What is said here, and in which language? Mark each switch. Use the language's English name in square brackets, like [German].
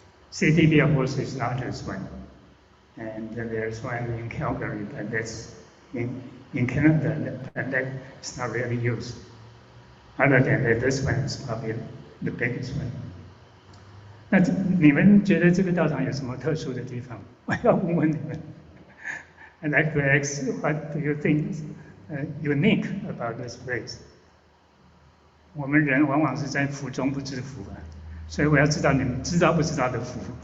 [English] CDB, of course, is the largest one. And there's one in Calgary, but that's in Canada, and that is not really used. Other than that, this one is probably the biggest one. [Chinese] 那你们觉得这个道场有什么特殊的地方？我要问问你们。 [English] I'd like to ask, what do you think is unique about this place? [Chinese] 我们人往往是在福中不知福啊，所以我要知道你们知道不知道的福。